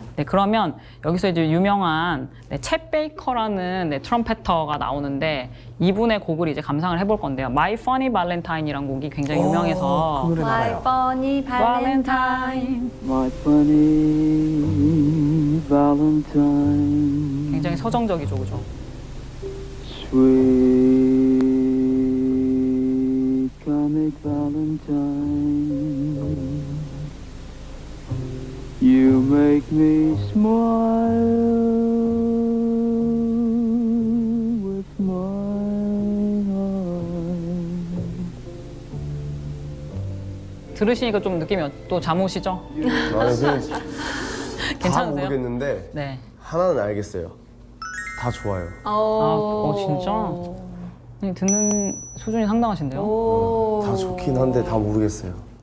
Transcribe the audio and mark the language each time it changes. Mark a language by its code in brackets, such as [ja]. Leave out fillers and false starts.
[ko] 네, 그러면 여기서 이제 유명한 챗 베이커라는 트럼펫터가 나오는데 이분의 곡을 이제 감상을 해볼 건데요. My Funny Valentine이라는 곡이 굉장히 유명해서 그 노래 [en] My [ko] 알아요. [en] funny valentine. My funny Valentine, [ko] 굉장히 서정적이죠, 그죠? [en] sweet comic Valentine, you make me smile with my heart. [ko] 들으시니까 좀 느낌이 또 잠 오시죠? 나는 그냥 다 괜찮으세요? 모르겠는데 네. 하나는 알겠어요. 다 좋아요. 진짜? 아니, 듣는 수준이 상당하신데요? 다 좋긴 한데 다 모르겠어요.